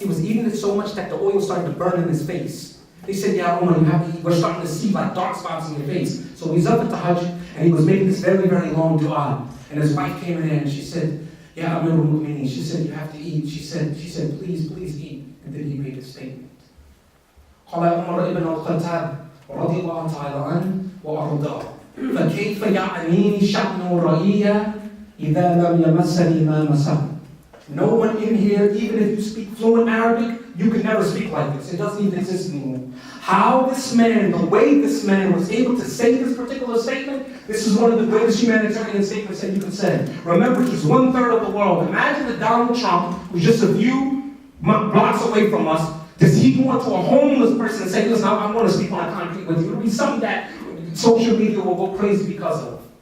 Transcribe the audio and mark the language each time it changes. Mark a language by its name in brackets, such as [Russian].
[English] He was eating it so much that the oil started to burn in his face. They said, yeah, Omar, you have to eat. We're starting to see like dark spots in your face. So he's up at the Hajj and he was making this very, very long dua. And his wife came in and she said, yeah, Amir al-Mu'mineen. She said, you have to eat. She said, please eat. And then he made a statement. [Arabic] قال عمر بن الخطاب رضي الله تعالى عنه وأرضاه فكيف يعنيني شأن رعية إذا لم يمسني ما مسه. [English] No one in here, even if you speak fluent Arabic, you can never speak like this. It doesn't even exist anymore. How this man, the way this man was able to say this particular statement, this is one of the greatest humanitarian statements that you can say. Remember, he's 1/3 of the world. Imagine that Donald Trump, who's just a few blocks away from us, does he go into a homeless person and say, listen, I want to speak on a concrete with you? It would be something that social media will go crazy because of.